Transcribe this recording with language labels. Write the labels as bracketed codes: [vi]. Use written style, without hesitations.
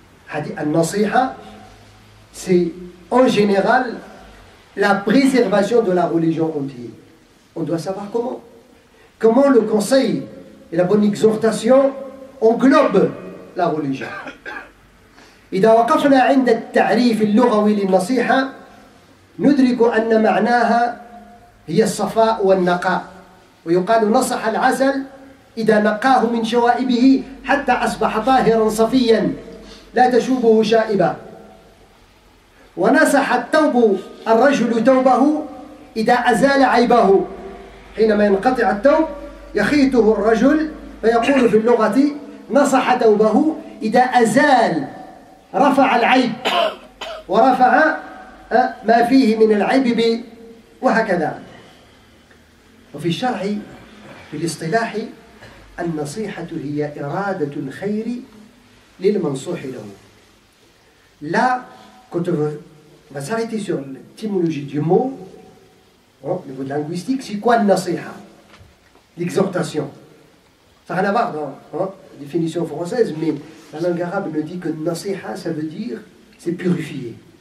[fr] Hadith An-Nasiha, c'est en général la préservation de la religion entière. On doit savoir comment le conseil et la bonne exhortation englobent la religion. [ar] إذا وقفنا عند التعريف اللغوي للنصيحة ندرك أن معناها هي الصفاء والنقاء. ويقال نصح العسل إذا نقاه من شوائبه حتى أصبح طاهرا صفيا لا تشوبه شائبة. ونصح الرجل توبه إذا أزال عيبه. حينما ينقطع التوب يخيطه الرجل، فيقول في اللغة نصح توبه إذا أزال، رفع العيب ورفع ما فيه من العيب وهكذا. وفي الشرع في الاصطلاح النصيحة هي إرادة الخير للمنصوح له. [fr] Là, quand on va s'arrêter sur l'étymologie du mot, au niveau linguistique, c'est quoi nasiha? L'exhortation. Ça n'a rien à voir dans la définition française, mais la langue arabe nous dit que nasiha, ça veut dire, c'est purifier.